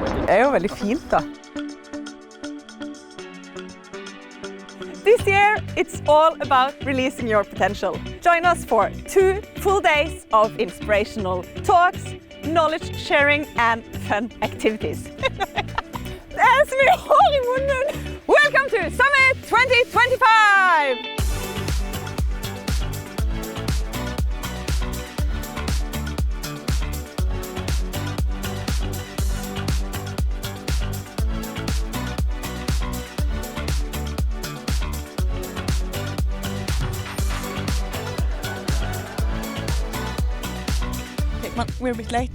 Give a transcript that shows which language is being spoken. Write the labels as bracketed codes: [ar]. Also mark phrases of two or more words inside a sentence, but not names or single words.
[no] er jo veldig fint da. [en] This year, it's all about releasing your potential. Join us for 2 full days of inspirational talks, knowledge sharing and fun activities. [no] Det er så mye hår i munnen! [en] Welcome to Summit 2025! We're a bit late.